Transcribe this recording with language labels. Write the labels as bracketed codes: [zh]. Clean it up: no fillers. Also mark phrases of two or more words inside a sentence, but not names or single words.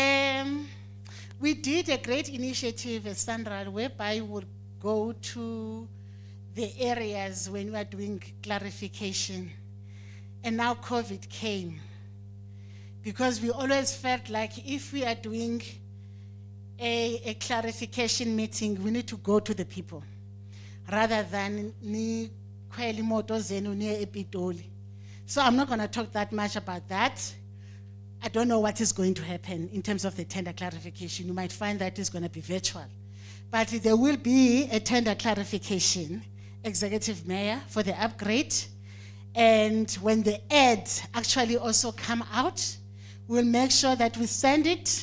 [en] We did a great initiative at SANRAL whereby we would go to the areas when we are doing clarification. And now COVID came. Because we always felt like if we are doing a clarification meeting, we need to go to the people rather than [zu] ni khwele imoto zenu niye ePitoli. [en] So I'm not going to talk that much about that. I don't know what is going to happen in terms of the tender clarification. You might find that it's going to be virtual. But there will be a tender clarification, Executive Mayor, for the upgrade. And when the ads actually also come out, we'll make sure that we send it.